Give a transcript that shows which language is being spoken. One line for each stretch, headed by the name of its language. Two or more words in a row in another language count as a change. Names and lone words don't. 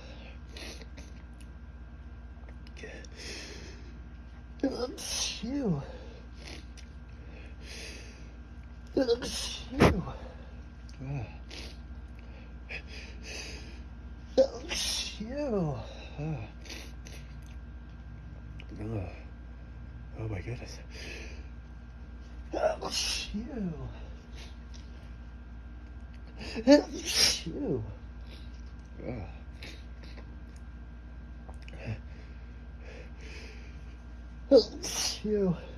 English: Oh, phew. Oh, phew. Oh, phew. Oh my goodness. Oh, phew. Oh, phew. Oh, phew.